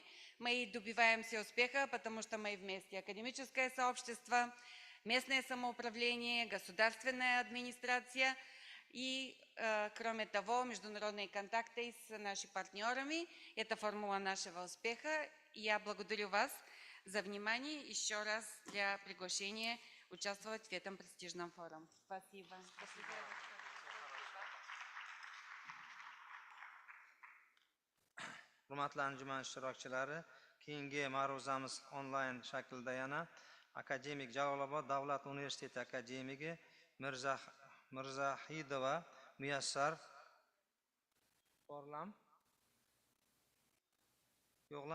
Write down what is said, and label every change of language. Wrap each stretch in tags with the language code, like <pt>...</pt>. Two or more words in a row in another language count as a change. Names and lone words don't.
<ru>Мы добиваемся успеха, потому что мы вместе академическое сообщество, местное самоуправление, государственная администрация и, кроме того, международные контакты с нашими партнерами. Это формула нашего успеха. Я благодарю вас за внимание еще раз для приглашения участвовать в этом престижном форуме. Спасибо.</ru> <uz>Hurmatli anjuman ishtirokchilari, keyingi ma'ruzamiz onlayn shaklda yana akademik Jalolobod davlat universiteti akademigi Mirzahidova Muyassar borlam yo'qlam.</uz>